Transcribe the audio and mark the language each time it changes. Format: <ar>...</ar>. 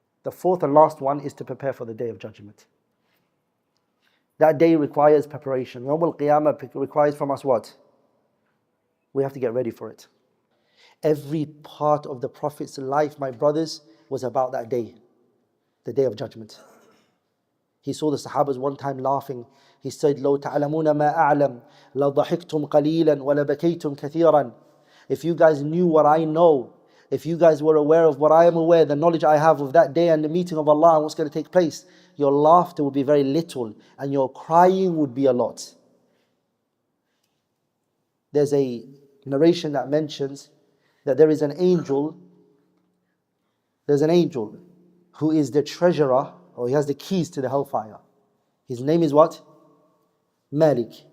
<en>The fourth and last one is to prepare for the day of judgment. That day requires preparation. Yawm al-Qiyamah requires from us what? We have to get ready for it. Every part of the Prophet's life, my brothers, was about that day, the day of judgment. He saw the Sahabas one time laughing. He said,</en> <ar>لو تعلمون ما أعلم لضحكتم قليلا ولبكيتم كثيرا.</ar> <en>If you guys knew what I know, if you guys were aware of what I am aware, the knowledge I have of that day and the meeting of Allah and what's going to take place, your laughter would be very little and your crying would be a lot. There's a narration that mentions that there is an angel, who is the treasurer, or he has the keys to the hellfire. His name is what? Malik.</en>